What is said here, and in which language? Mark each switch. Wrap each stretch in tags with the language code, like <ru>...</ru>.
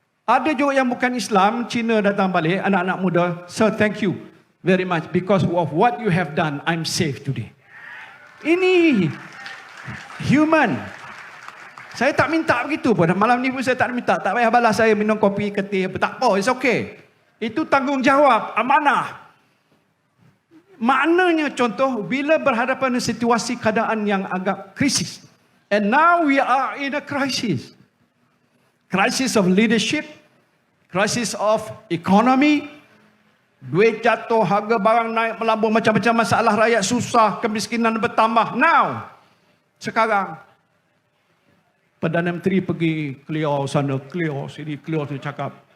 <ms>Ada juga yang bukan Islam, Cina datang balik, anak-anak muda.</ms> <en>Sir, thank you very much. Because of what you have done, I'm safe today.</en> <ms>Ini human. Saya tak minta begitu pun. Malam ni pun saya tak minta. Tak payah balas saya minum kopi, ketih apa. Tak apa,</ms> <en>it's okay.</en> <ms>Itu tanggungjawab, amanah. Maknanya contoh, bila berhadapan dengan situasi keadaan yang agak krisis.</ms> <en>And now we are in a crisis. Crisis of leadership, crisis of economy,</en> <ms>duit jatuh, harga barang naik melambung, macam-macam masalah, rakyat susah, kemiskinan bertambah. Now, sekarang, Perdana Menteri pergi clear sana, clear sini, clear tu cakap.</ms>